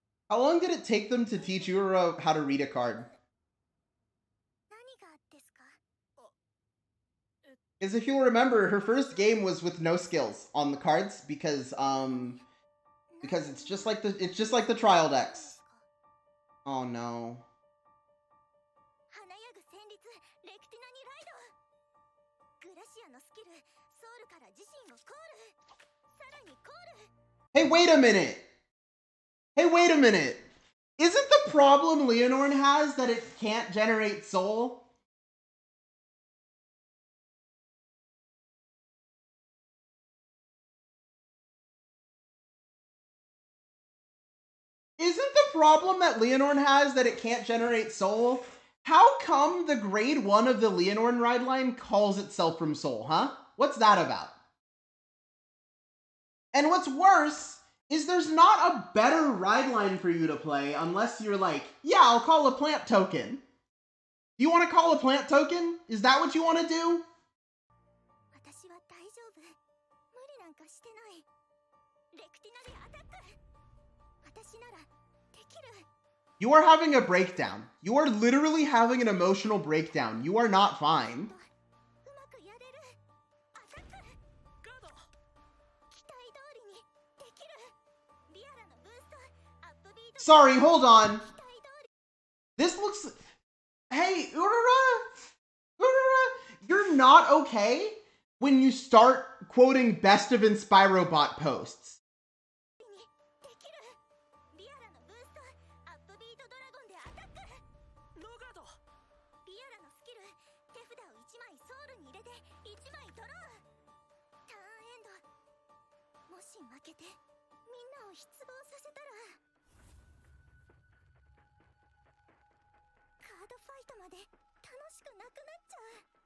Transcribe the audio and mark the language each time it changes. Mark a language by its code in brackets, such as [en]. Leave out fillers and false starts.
[en] How long did it take them to teach Ura how to read a card? [ja] 何がですか？ [en] Because if you'll remember, her first game was with no skills on the cards because it's just like the trial decks. Oh no. [ja] 華やぐ旋律レクティナにライド、グラシアのスキルソウルから自身をコール、さらにコール。 [en] Hey, wait a minute! Hey, wait a minute! Isn't the problem Leonorn has that it can't generate soul? Isn't the problem that Leonorn has that it can't generate soul? How come the grade 1 of the Leonorn ride line calls itself from soul, huh? What's that about? And what's worse is there's not a better ride line for you to play unless you're like, yeah, I'll call a plant token. Do you want to call a plant token? Is that what you want to do? [ja] 私は大丈夫、無理なんかしてない。レクティナでアタック、私ならできる。 [en] You are having a breakdown. You are literally having an emotional breakdown. You are not fine. [ja] うまくやれる。アタック、ガード。期待通りにできる。リアラのブースト、アップビート。 [en] Sorry, hold on. [ja] 期待通り。 [en] This looks... Hey, Urara, you're not okay when you start quoting Best of Inspirobot posts. [ja] できる。リアラのブースト、アップビートドラゴンでアタック。ノーガード。リアラのスキル、手札を1枚ソウルに入れて1枚ドロー。ターンエンド。もし負けてみんなを失望させたら、カードファイトまで楽しくなくなっちゃう。